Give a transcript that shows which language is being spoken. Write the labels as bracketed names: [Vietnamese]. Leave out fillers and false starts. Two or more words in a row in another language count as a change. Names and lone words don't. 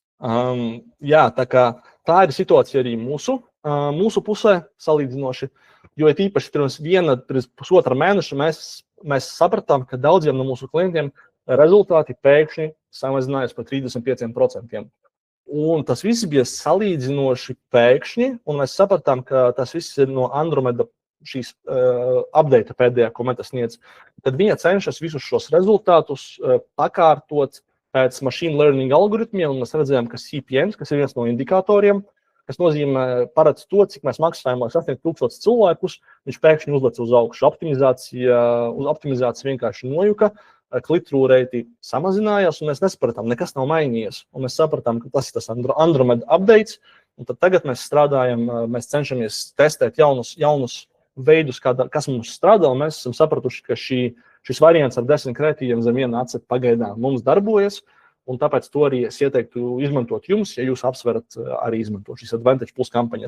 [Latvian] Jā, tā ir situācija arī mūsu pusē salīdzinoši, Jo īpaši pirms pusotra mēneša mēs sapratām, ka daudziem no mūsu klientiem rezultāti pēkšņi samazinājās par 35%. Un tas viss bija salīdzinoši pēkšņi, un mēs sapratām, ka tas viss ir no Andromeda šīs update pēdējā, ko Meta sniedz. Tad viņa cenšas visus šos rezultātus pakārtot pēc [English] machine learning [Latvian] algoritmiem, un mēs redzējām, ka CPMs, kas ir viens no indikatoriem, kas nozīmē paredz to, cik mēs maksājam, lai sasniegtu 1000 cilvēkus, viņš pēkšņi uzlec uz augšu. Optimizācija vienkārši nojuka, [English] click-through rate [Latvian] samazinājās, un mēs nesapratām, nekas nav mainījies. Un mēs sapratām, ka tas ir tas Andromeda updates, un tad tagad mēs strādājam, mēs cenšamies testēt jaunus veidus, kas mums strādā, un mēs esam sapratuši, ka šis variants ar 10 kreatīviem zem viena aceta pagaidām mums darbojas, un tāpēc to arī es ieteiktu izmantot jums, ja jūs apsverat arī izmantot šīs Advantage Plus kampaņas.